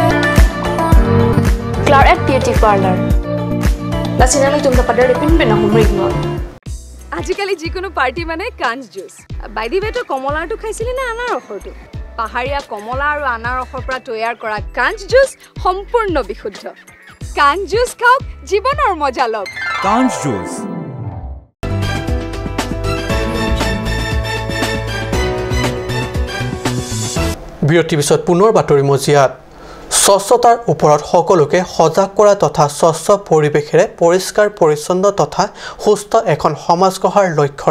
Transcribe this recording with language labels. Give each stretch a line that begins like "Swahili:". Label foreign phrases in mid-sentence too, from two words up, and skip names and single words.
Karbi: Claret Beauty Parlor. Lasinali tumda pada repin pena humrig not.
Assamese: আজিকালি যিকোনো পাৰ্টি মানে কাঞ্জ জুচ
English: by the way
Assamese: তো কমলাটো খাইছিলি না আনাৰসৰটো পাহাৰীয়া কমলা আৰু আনাৰসৰ পৰা তৈয়াৰ কৰা কাঞ্জ জুচ সম্পূৰ্ণ বিশুদ্ধ কাঞ্জ জুচ খাওক জীৱনৰ মজা লওক কাঞ্জ জুচ বিৰতিৰ পিছত পুনৰ বাতৰি মজিয়াত স্বচ্ছতাৰ ওপৰত সকলোকে সজাগ কৰা তথা স্বচ্ছ পৰিৱেশেৰে পৰিষ্কাৰ পৰিচ্ছন্ন তথা সুস্থ এখন সমাজ গঢ়াৰ লক্ষ্যৰে